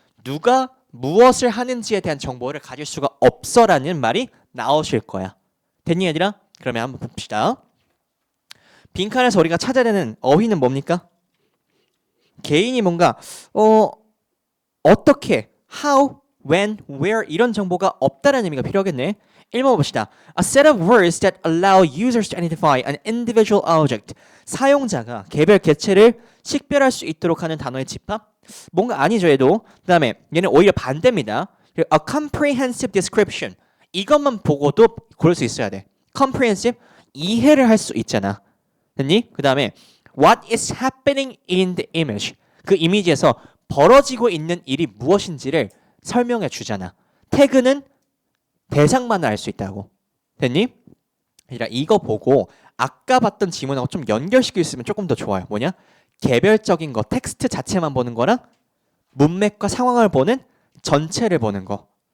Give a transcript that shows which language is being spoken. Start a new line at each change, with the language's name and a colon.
Korean: 누가 무엇을 하는지에 대한 정보를 가질 수가 없어라는 말이 나오실 거야. 됐니 얘들아? 그러면 한번 봅시다. 빈칸에서 우리가 찾아야 되는 어휘는 뭡니까? 개인이 뭔가 어떻게,
English: how, when, where
Korean: 이런 정보가 없다는 의미가 필요하겠네. 1번 봅시다.
English: A set of words that allow users to identify an individual object.
Korean: 사용자가 개별 개체를 식별할 수 있도록 하는 단어의 집합? 뭔가 아니죠 얘도. 그 다음에 얘는 오히려 반대입니다.
English: A comprehensive description.
Korean: 이것만 보고도 고를 수 있어야 돼. comprehensive, 이해를 할 수 있잖아. 됐니? 그 다음에
English: what is happening in the image.
Korean: 그 이미지에서 벌어지고 있는 일이 무엇인지를 설명해 주잖아. 태그는 대상만 알 수 있다고. 됐니? 그러니까 이거 보고 아까 봤던 지문하고 좀 연결시킬 수 있으면 조금 더 좋아요. 뭐냐? 개별적인 거, 텍스트 자체만 보는 거랑 문맥과 상황을 보는 전체를 보는 거.